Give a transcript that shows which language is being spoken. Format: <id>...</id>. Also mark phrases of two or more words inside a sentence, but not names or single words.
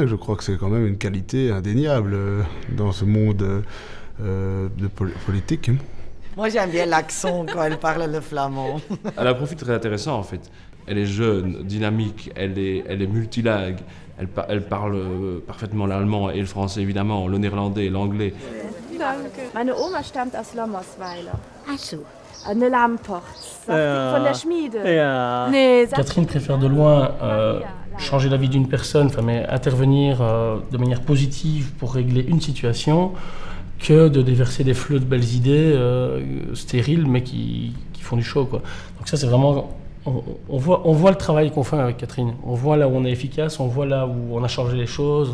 <fr>Je crois que c'est quand même une qualité indéniable dans ce monde de politique. Moi j'aime bien l'accent quand elle parle le flamand. Elle a un profil très intéressant en fait. Elle est jeune, dynamique, elle est multilingue, elle parle parfaitement l'allemand et le français évidemment, le néerlandais et l'anglais.</fr> <de>Meine Oma stammt aus Lommersweiler. Ach so. Eine Lamport. Von der Schmiede.</de> <fr>Catherine préfère de loin changer la vie d'une personne, mais intervenir de manière positive pour régler une situation, que de déverser des flots de belles idées stériles, mais qui font du show, quoi. Donc ça, c'est vraiment... On voit le travail qu'on fait avec Catherine. On voit là où on est efficace, on voit là où on a changé les choses.</fr>